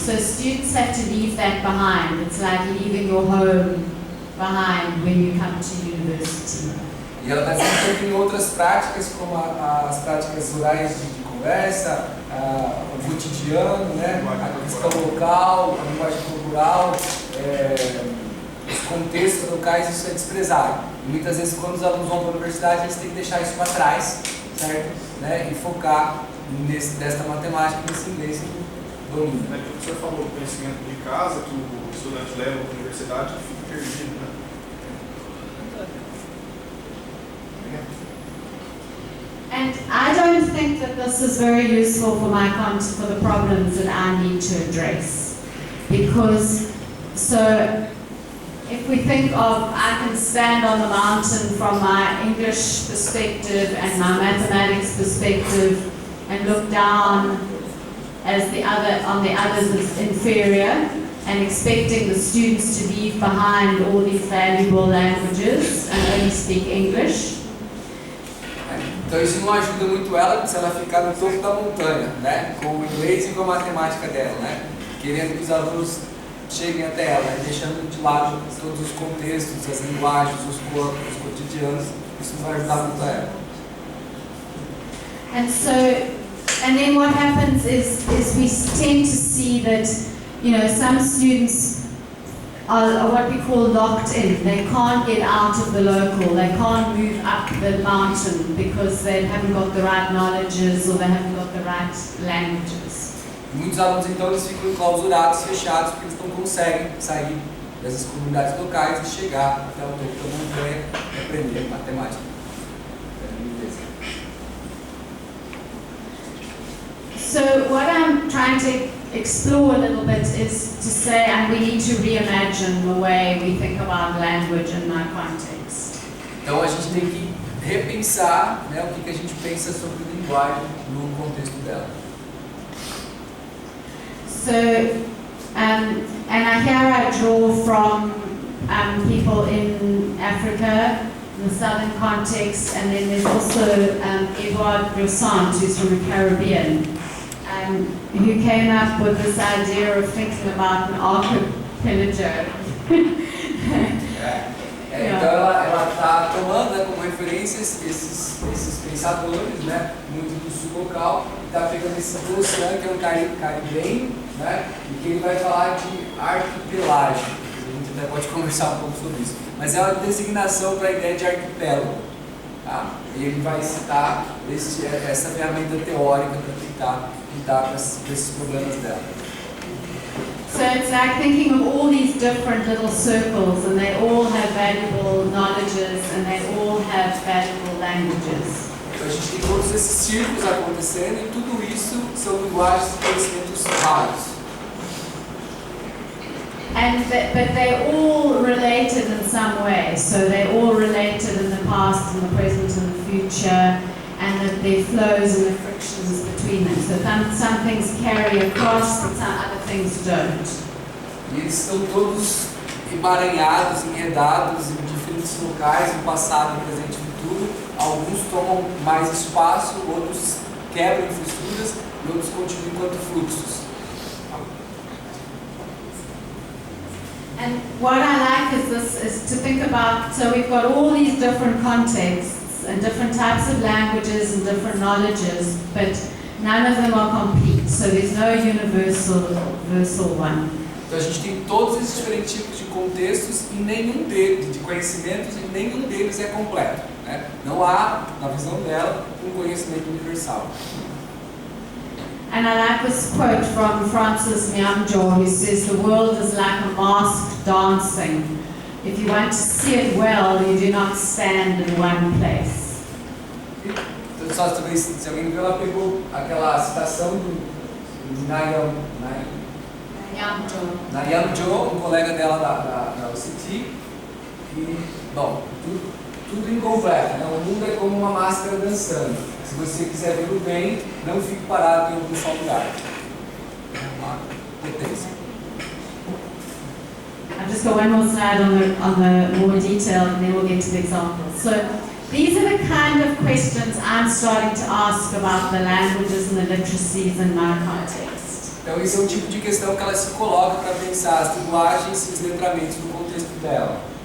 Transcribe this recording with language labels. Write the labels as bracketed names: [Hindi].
[English] So students have to leave that behind. It's like leaving your home behind when you come to university. [Portuguese] E ela está dizendo que tem outras práticas, como as práticas rurais de conversa, o cotidiano, né? A questão local, a linguagem cultural, os contextos locais, isso é desprezado. E muitas vezes, quando os alunos vão para a universidade, eles têm que deixar isso para trás, certo? Né? E focar nesta matemática, nesse inglês do domínio. O senhor falou do conhecimento de casa que o estudante leva para a universidade e fica perdido, né? [English] And I don't think that this is very useful for for the problems that I need to address. Because, so, if we think of, I can stand on the mountain from my English perspective and my mathematics perspective and look down as on the others as inferior, and expecting the students to leave behind all these valuable languages and only speak English. [Portuguese] Então isso não ajuda muito ela se ela ficar no topo da montanha, né? Com o inglês e com a matemática dela, né? Querendo que os alunos cheguem até ela, né? Deixando de lado todos os contextos, as linguagens, os corpos, os cotidianos. Isso não vai ajudar muito a ela. [English] And then what happens is we tend to see that, you know, some students are what we call locked in. They can't get out of the local. They can't move up the mountain because they haven't got the right knowledges or they haven't got the right languages. [Portuguese] Muitos alunos então eles ficam enclausurados, fechados, porque eles não conseguem sair dessas comunidades locais e chegar até o topo da montanha e aprender matemática. [English] So what I'm trying to explore a little bit is to say, and we need to reimagine the way we think about language in my context. [Portuguese] Então a gente tem que repensar, né, o que a gente pensa sobre linguagem no contexto dela. [English] So, and here I draw from people in Africa, in the southern context, and then there's also Edouard Bressant, who's from the Caribbean. Who came up with this idea of thinking about an archipelago. [Portuguese] Então ela está tomando, né, como referência esses pensadores, né, muito do sul local, e está pegando esse do oceano, que é um caribenho, né, e que ele vai falar de arquipelágio. A gente até pode conversar um pouco sobre isso. Mas é uma designação para a ideia de arquipélago. Tá? E ele vai citar essa ferramenta teórica para tentar lidar com esses problemas dela. [English] So it's like thinking of all these different little circles, and they all have valuable knowledges, and they all have valuable languages. [Portuguese] Então a gente tem todos esses círculos acontecendo e tudo isso são linguagens e conhecimentos raros. [English] But they're all related in some way. So they're all related in the past, in the present, and the future, and that there flows and the frictions between them. So some things carry across, but some other things don't. [Portuguese] E eles estão todos emaranhados, enredados em diferentes locais, no passado, no presente e no futuro. Alguns tomam mais espaço, outros quebram infraestruturas e outros continuam enquanto fluxos. [English] And what I like is to think about, so we've got all these different contexts and different types of languages and different knowledges, but none of them are complete, so there's no universal one. [Portuguese] Então a gente tem todos esses diferentes tipos de contextos e nenhum deles, de conhecimentos, e nenhum deles é completo, né? Não há, na visão dela, um conhecimento universal. [English] And I like this quote from Francis Nyamjo, who says, "The world is like a mask dancing. If you want to see it well, you do not stand in one place." [Portuguese] Então, só talvez, se alguém viu, ela pegou aquela citação do Nyamjo, um colega dela da UCT, e, bom, tudo incompleto, né? O mundo é como uma máscara dançando. Se você quiser vê-lo bem, não fique parado em algum só lugar. Uma potência. [English] I've just got one more slide on the more detail, and then we'll get to the examples. So these are the kind of questions I'm starting to ask about the languages and the literacies in my context. [Portuguese] Então esse é o tipo de questão que ela se coloca para pensar as linguagens e os letramentos no contexto dela.